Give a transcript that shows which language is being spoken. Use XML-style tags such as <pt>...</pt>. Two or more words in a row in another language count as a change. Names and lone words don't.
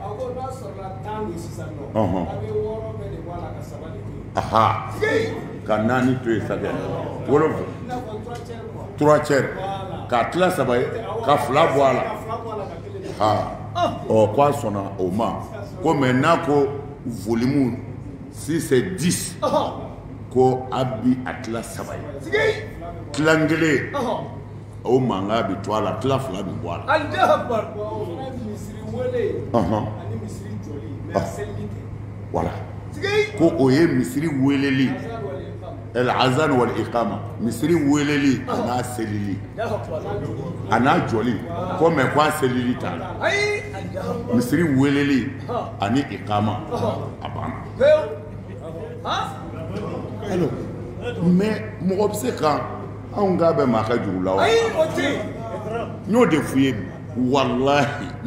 <bm>ka 4 to yen sakɛ 3 tiers ka tila 3 ye ka 2 bɔ a la ko a sɔnna o ma ko mais n'a ko volume</bm> <fr>si c'est</fr> <bm>10 ko a bi a tila 3 ye tilan kelen o mankan bɛ to a la tila 2 bɛ bɔ a la voilà ko o ye misiri weleli</bm> <ar>الأذان والإقامة</ar> <bm>misiri weleli n'a selili a n'a jɔli ko mais ko a selili t'a la misiri weleli ani iqama a banna</bm> <fr>alors mais</fr> <bm>mɔgɔ bɛ se ka anw k'a bɛ maa ka juru la wa n y'o de f'i ye walahi</bm>